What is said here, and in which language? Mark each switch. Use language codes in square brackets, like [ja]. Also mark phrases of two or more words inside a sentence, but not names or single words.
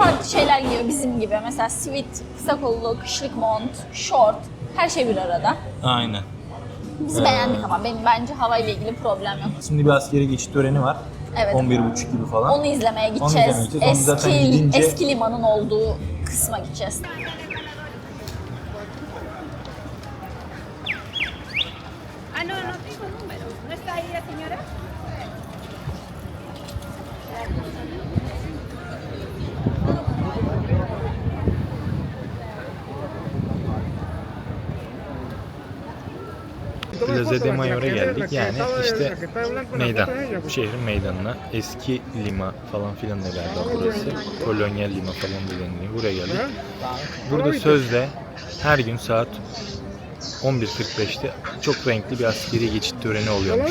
[tr] farklı şeyler giyiyor bizim gibi. Mesela sweat, kısa kollu, kışlık mont, short, her şey bir arada. Aynen. Biz beğendik ama bence havayla ilgili problem yok. Şimdi bir askeri geçit töreni var. Evet. 11.30 gibi falan. Onu izlemeye Onu gideceğiz. izlemeye gideceğiz. Onu zaten gidince- Eski limanın olduğu kısma gideceğiz. [es] Ah, no, no tengo número. ¿No está ahí la señora? [tr] Plaza de Mayor'a geldik. Yani işte meydan. Şehrin meydanına. Eski lima falan filan da galiba burası. Kolonyal lima falan da deniliyor. Buraya geldik. Burada sözde her gün saat 11.45'te çok renkli bir askeri geçit töreni oluyormuş.